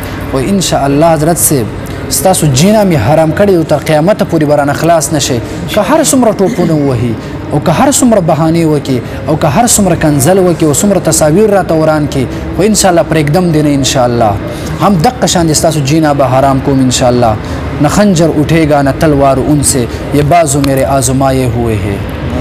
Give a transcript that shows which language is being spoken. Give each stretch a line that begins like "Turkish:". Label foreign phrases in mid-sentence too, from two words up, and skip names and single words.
Pashto: خو انشاءالله حضرت صاحب ستاسو جینا مې حرام کړی او تر قیامته پورې به رانه خلاص نه شئ. که هر څومره ټوپونه ووهي او که هر څومره بهانې وکړي او که هر څومره کنزل وکړي او څومره تصاویر راته وران کړي خو انشاءالله پرېږدم دی نه انشاءالله هم دقه شان د ستاسو جینا به حرام کوم انشاءالله.
Urdu: نہ خنجر اٹھے گا نہ تلوار ان سے، یہ بازو میرے آزمائے ہوئے ہے.